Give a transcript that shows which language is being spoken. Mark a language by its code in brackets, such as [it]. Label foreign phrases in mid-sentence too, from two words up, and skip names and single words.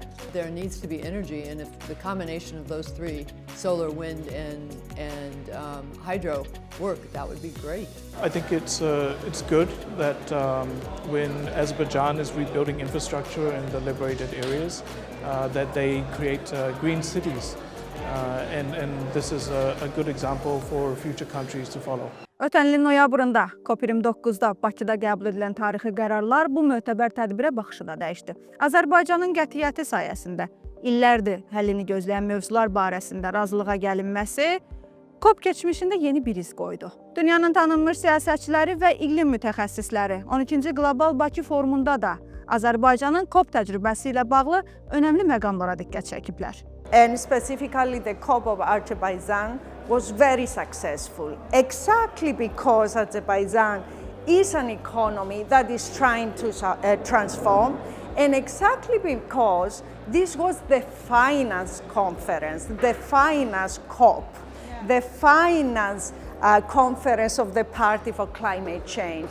[en] There needs to be energy, and if the combination of those three, solar, wind, and hydro, work, that would be great. I think it's good that when Azerbaijan is rebuilding infrastructure in the liberated areas, that they create green cities, and this is a good example for future countries to follow. [az] Ötən ilin noyabrında COP29-da Bakıda qəbul edilən tarixi qərarlar bu mötəbər tədbirə baxışı da dəyişdi. Azərbaycanın qətiyyəti sayəsində illərdir həllini gözləyən mövzular barəsində razılığa gəlinməsi COP keçmişində yeni bir iz qoydu. Dünyanın tanınmış siyasətçiləri və iqlim mütəxəssisləri 12-ci Qlobal Bakı forumunda da Azərbaycanın COP təcrübəsi ilə bağlı önəmli məqamlara diqqət çəkiblər. [en] And specifically the COP of Azerbaijan was very successful, exactly because Azerbaijan is an economy that is trying to transform, and exactly because this was the finance conference, the finance COP, the finance conference of the Party for Climate Change.